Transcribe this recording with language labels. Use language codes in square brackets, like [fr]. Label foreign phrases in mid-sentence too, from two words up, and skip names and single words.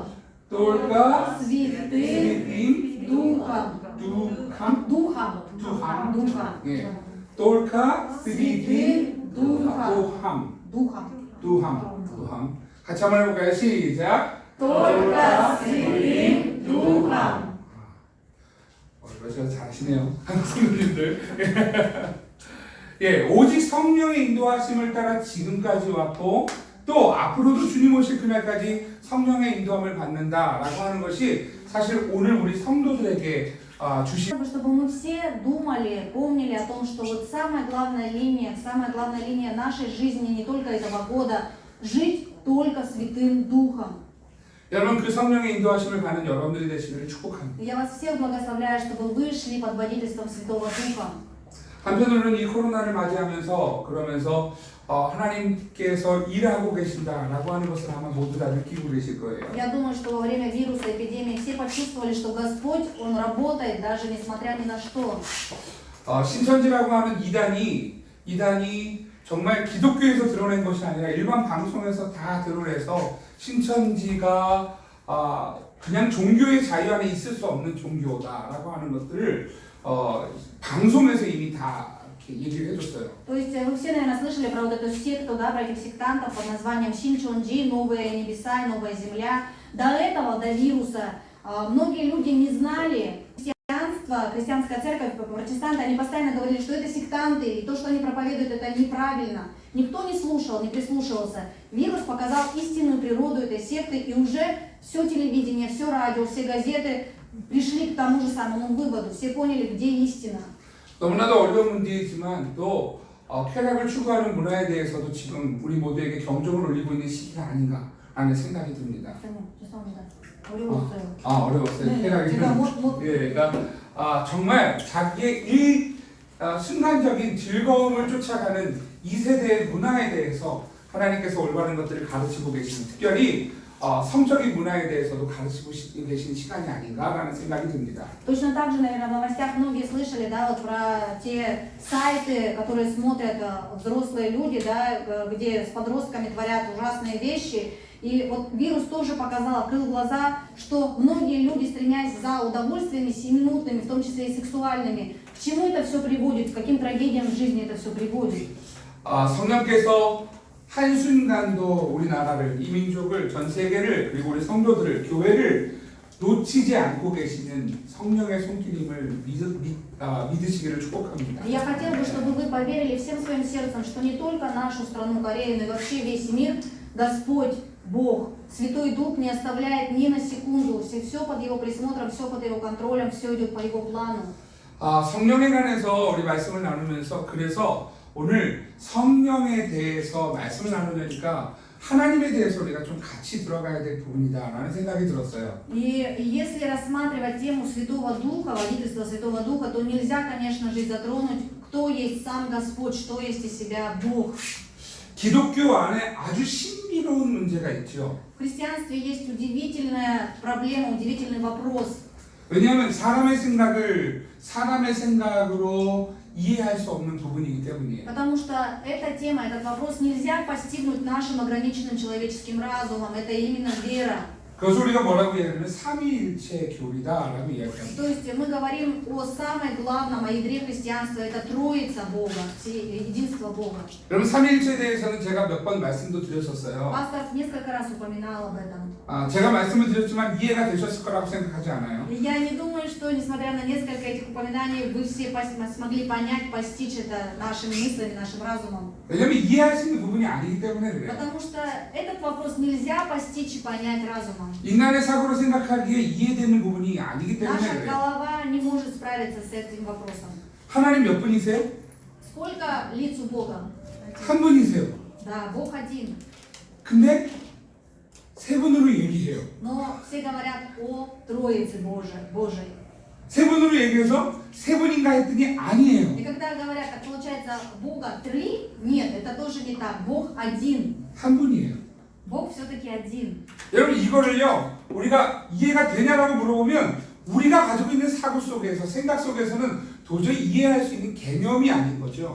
[ru] 똘까 Святым 스님 Духом. 두함 Духом. 두함 Духом. 예, Только святым Святым Духом. 두함 Духом. [ko] 두함 같이 한번 해볼까요? 시작. [ru] Только святым Духом. [ko] 러시아 잘하시네요. 한국 성도님들. 예, 오직 성령의 인도하심을 따라 지금까지 왔고 또 앞으로도 주님 오실 그날까지 성령의 인도함을 받는다라고 하는 것이 사실 오늘 우리 성도들에게 주신 [ru] Чтобы мы все думали, помнили о том, что вот самая главная линия нашей жизни, не только этого года, жить только Святым Духом. [ko] 여러분 그 성령의 인도하심을 받는 여러분들이 되시기를 축복합니다. [ru] Я вас всех благословляю, чтобы вы шли под водительством Святого Духа. [ko] 한편으로는 이 코로나를 맞이하면서 그러면서 하나님께서 일하고 계신다라고 하는 것을 아마 모두 다 느끼고 계실 거예요. [ru] Я думаю, что во время вируса, эпидемии все почувствовали, что Господь, Он работает, даже несмотря ни на что. [ko] 신천지라고 하는 이단이 정말 기독교에서 드러낸 것이 아니라 일반 방송에서 다 드러내서 신천지가 그냥 종교의 자유 안에 있을 수 없는 종교다라고 하는 것들을 방송에서 이미 다 이렇게 얘기를 해줬어요. [ru] То есть вы все, наверное, слышали про вот эту секту, да, про этих сектантов под названием Шинчонджи, Новые небеса, Новая земля. До этого, до вируса, многие люди не знали. Христианская церковь, протестанты, они постоянно говорили, что это сектанты, и то, что они проповедуют, это неправильно. Никто не слушал, не прислушивался. Вирус показал истинную природу этой секты, и уже все телевидение, все радио, все газеты пришли к тому же самому выводу. Все поняли, где истина. [ko] 너무나도 어려운 문제이지만 또 쾌락을 추구하는 문화에 대해서도 지금 우리 모두에게 경종을 울리고 있는 시기가 아닌가라는 생각이 듭니다. 어려웠어요. 어려웠어요. 네, 쾌락이. 제가 예, 그러니까 정말 자기의 순간적인 즐거움을 쫓아가는 이 세대의 문화에 대해서 하나님께서 올바른 것들을 가르치고 계시는, 특별히 성적인 문화에 대해서도 가르치고 계신 시간이 아닌가라는 생각이 듭니다. [ru] Точно так же, наверное, в новостях многие слышали, да, вот про те сайты, которые смотрят взрослые люди, да, где с подростками творят ужасные вещи. И вот вирус тоже показал, открыл глаза, что многие люди, стремясь за удовольствиями сиюминутными, в том числе и сексуальными, к чему это все приводит, к каким трагедиям в жизни это все приводит. [ko] 성령께서 한순간도 우리나라를, 이 민족을, 전 세계를, 그리고 우리 성도들을, 교회를 놓치지 않고 계시는 성령의 손길임을 믿으시기를 축복합니다. [ru] Я хотела бы, чтобы вы поверили всем своим сердцем, что не только нашу страну Корею, но и вообще весь мир Господь, Бог, Святой Дух не оставляет ни на секунду. Все под Его присмотром, все под Его контролем, все идет по Его плану. [ko] 성령에 관해서 우리 말씀을 на누면서 그래서 오늘 성령에 대해서 말씀을 나누려니까 하나님에 대해서 우리가 좀 같이 들어가야 될 부분이다라는 생각이 들었어요. [ru] И если рассматривать тему Святого Духа, водительства Святого Духа, то нельзя, конечно же, затронуть, кто есть сам Господь, что есть из себя Бог. [ko] 기독교 안에 아주 신비로운 문제가 있죠. [ru] В христианстве есть удивительная проблема, удивительный вопрос. [ko] 왜냐하면 사람의 생각으로 이해할 수 없는 부분이기 때문이에요. [ru] Потому что эта тема, этот вопрос нельзя постигнуть нашим ограниченным человеческим разумом. Это именно вера. [ko] 그것을 우리가 뭐라고 이야기하면 삼위일체 교리다라고 이야기합니다. [ru] То есть мы говорим о самом главном, о ядре христианства, это Троица Бога, единство Бога. [ko] 여러분 삼위일체에 대해서는 제가 몇 번 말씀도 드렸었어요. [ru] Пастор несколько раз упоминал об этом. [ko] 제가 말씀을 드렸지만 이해가 되셨을 거라고 생각하지 않아요. [ru] Я не думаю, что несмотря на несколько этих упоминаний, вы все смогли понять, постичь это нашими мыслями, нашим разумом. [ko] 왜냐하면 이해할 수 있는 부분이 아니기 때문에 그래요. [ru] Потому что этот вопрос нельзя постичь и понять разумом. [ko] 인간의 사고로 생각하기에 이해되는 부분이 아니기 때문에 [ru] Наша [ko] 그래요. [ru] голова не может справиться с этим вопросом. [ko] 하나님 몇 분이세요? [ru] Сколько лиц у Бога? [ko] 한 분이세요. [ru] Да, Бог один. [ko] 근데 세 분으로 얘기해요. [ru] Но все говорят о Троице Божией. [ko] 세 분으로 얘기해서 세 분인가 했더니 아니에요. [ru] И когда говорят, так получается, Бога три? Нет, это тоже не так. Бог один. [ko] 한 분이에요. [ru] Бог все-таки один. [ko] 여러분 이거를요 우리가 이해가 되냐라고 물어보면 우리가 가지고 있는 사고 속에서 생각 속에서는 도저히 이해할 수 있는 개념이 아닌 거죠.